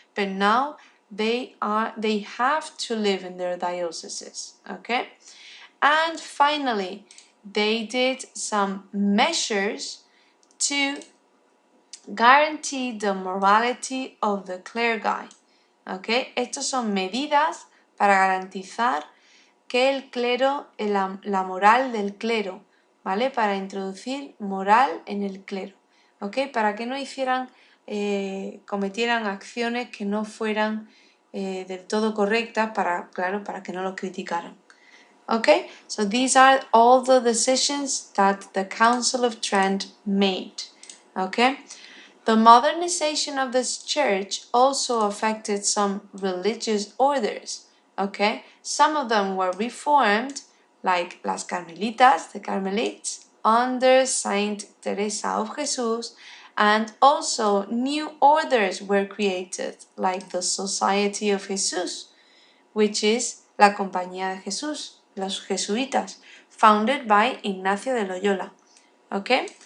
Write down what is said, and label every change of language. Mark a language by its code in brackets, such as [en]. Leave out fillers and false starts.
[en] But now they have to live in their dioceses, okay? And finally, they did some measures to guarantee the morality of the clergy. ¿Okay? [es] Estas son medidas para garantizar que el clero, la moral del clero, ¿vale? Para introducir moral en el clero, ¿ok? Para que no hicieran cometieran acciones que no fueran del todo correctas para que no los criticaran. [en] Okay, so these are all the decisions that the Council of Trent made. Okay, the modernization of this church also affected some religious orders. Okay, some of them were reformed, like las Carmelitas, the Carmelites, under Saint Teresa of Jesus, and also new orders were created, like the Society of Jesus, which is la Compañía de Jesús, [es] los jesuitas, [en] founded by Ignacio de Loyola. Okay?